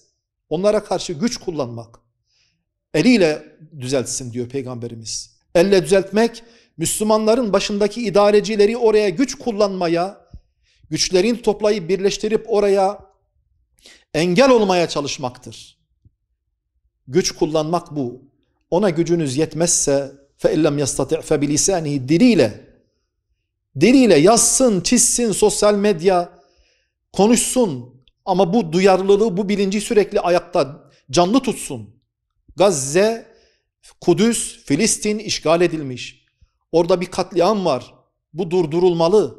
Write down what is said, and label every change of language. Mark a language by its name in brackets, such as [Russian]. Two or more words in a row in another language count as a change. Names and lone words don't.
[Turkish] Onlara karşı güç kullanmak. Eliyle düzeltsin diyor Peygamberimiz. Elle düzeltmek, Müslümanların başındaki idarecileri oraya güç kullanmaya, güçlerini toplayıp birleştirip oraya engel olmaya çalışmaktır. Güç kullanmak bu. Ona gücünüz yetmezse [Arabic] فَاِلَّمْ يَسْتَطِعْ فَبِلِسَانِهِ [Turkish] diliyle yazsın, çizsin, sosyal medya konuşsun ama bu duyarlılığı, bu bilinci sürekli ayakta canlı tutsun. Gazze, Kudüs, Filistin işgal edilmiş. Orada bir katliam var. Bu durdurulmalı.